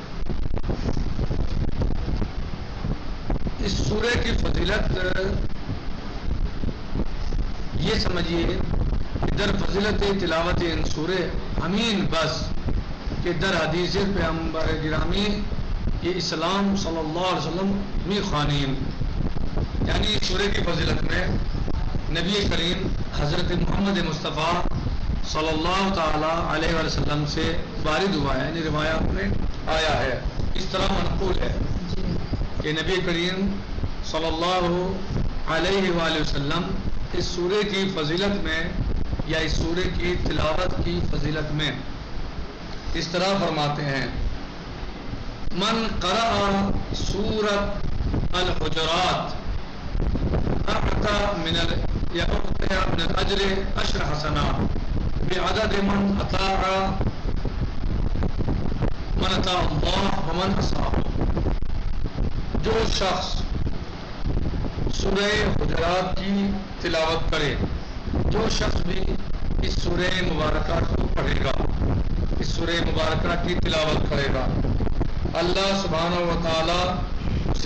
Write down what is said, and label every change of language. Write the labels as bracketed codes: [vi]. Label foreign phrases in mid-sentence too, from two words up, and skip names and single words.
[ur] اس سورہ کی فضیلت یہ سمجھیے کہ [fa] در فضیلت تلاوت ان سورہ امین بس کہ در حدیث پیغمبر گرامی یہ اسلام [ar] صلی اللہ علیہ وسلم [fa] می خوانین، [ur] یعنی سورہ کی فضیلت میں نبی کریم حضرت محمد مصطفیٰ [ar] صلی اللہ تعالی علیہ وسلم [ur] سے وارد ہوا ہے، یعنی روایات میں آیا ہے. اس طرح منقول ہے کہ نبی کریم [ar] صلی اللہ علیہ وآلہ [ur] وسلم اس سورہ کی فضیلت میں یا اس سورہ کی تلاوت کی فضیلت میں اس طرح فرماتے ہیں: [ar] من قرأ سورة الحجرات أعطى من الأجر 10 حسنات بعدد من أطاع الله ومن عصاه. [ur] جو شخص سورہ حجرات کی تلاوت کرے، جو شخص بھی اس سورہ مبارکہ کو پڑھے گا، اس سورہ مبارکہ کی تلاوت کرے گا، اللہ سبحانہ و تعالی اسے